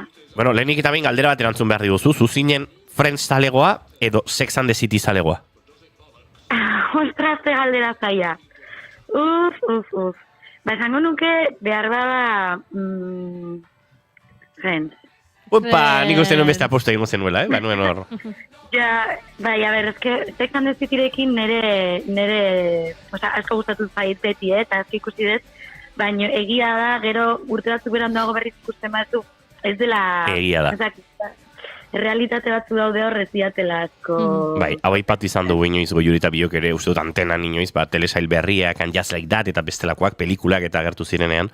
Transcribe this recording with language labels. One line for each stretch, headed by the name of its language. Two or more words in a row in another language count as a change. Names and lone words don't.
Basque: Lehenik eta behin galdera bat erantzun behar diguzu, zuzinen Friends zalegoa edo Sex and the City zalegoa? Ostras, galdera zaia. Esango nuke behar bada Friends. Nik uste nuen beste aposto egin zenuela, Banuen hor. Bai, a ber, Sex and the Cityrekin nire asko gustatu zait beti, eta asko ikusi dut, baina egia da, gero urte batzuk beranduago berriz ikusten batzu, ez dela... Egia da. Realitate batzu daude horrez diatela asko... Bai, hau aipatu izan dugu inoiz Goiuri eta biok ere, uste dut antenan inoiz, telesail berriak, And Just Like That, eta bestelakoak, pelikulak eta agertu zirenean.